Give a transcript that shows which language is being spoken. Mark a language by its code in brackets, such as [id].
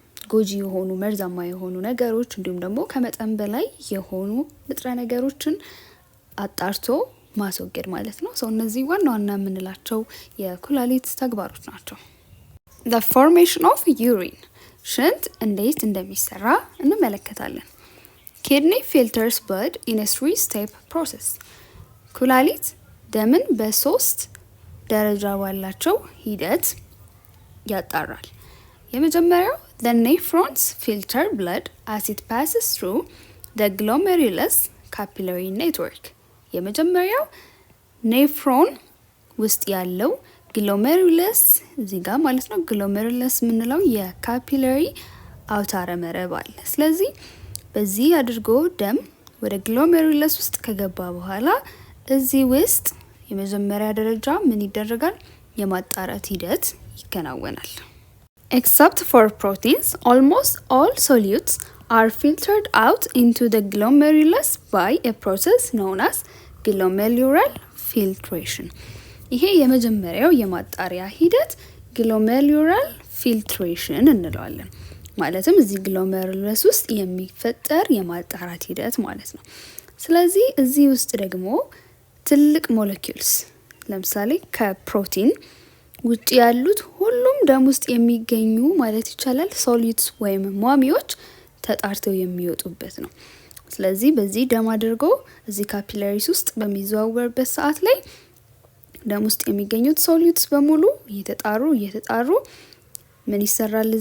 [am] ጎጂ የሆኑ መርዛማ የሆኑ ነገሮች እንዲሁም ደግሞ ከመጠን በላይ የሆኑ ንጥረ ነገሮችን አጣርቶ ማስወገድ ማለት ነው። እነዚህ ዋና ዋና የምንላቸው የኩላሊት ተግባሮች ናቸው። [en] The formation of urine [am] ሽንት እንዴት እንደሚሰራ እንመለከታለን። [en] Kidney filters blood in a 3-step process. [am] ኩላሊት ደምን በ3 ደረጃ ባላቸው ሂደት ያጣራል። የመጀመሪያው [en] the nephrons filter blood as it passes through the glomerulus capillary network. [am] የመጀመሪያው ኔፍሮን ውስጥ ያለው ግሎሜሩለስ እዚህ ጋር ማለት ነው። ግሎሜሩለስ የምንለው የካፒላሪ አውታረ መረብ አለ። ስለዚህ በዚህ አድርጎ ደም ወደ ግሎሜሩለስ ውስጥ ከገባ በኋላ እዚህ ውስጥ የመጀመሪያ ደረጃ ምን ይደረጋል? የማጣራት ሂደት ይከናወናል። [en] Except for proteins, almost all solutes are filtered out into the glomerulus by a process known as glomerular filtration. [am] ይሄ የመጀመሪያው የማጣሪያ ሂደት ግሎሜሩላር ፊልትሬሽን እንለዋለን። ማለትም እዚህ ግሎሜሩለስ ውስጥ የሚፈጠር የማጣራት ሂደት ማለት ነው። ስለዚህ እዚህ ውስጥ ደግሞ ትልቅ ሞለኪውልስ ለምሳሌ ከፕሮቲን ውጭ ያሉት ሁሉም ደም ውስጥ የሚገኙ ማለት ይቻላል ሶሊድስ ወይም ሟሚዎች ተጣርተው የሚወጡበት ነው። ስለዚህ በዚህ ደም አድርጎ እዚህ ካፒላሪስ ውስጥ በሚዘዋወርበት ሰዓት ላይ ደም ውስጥ የሚገኙት ሶሊድስ በሙሉ እየተጣሩ ምን ይሰራል?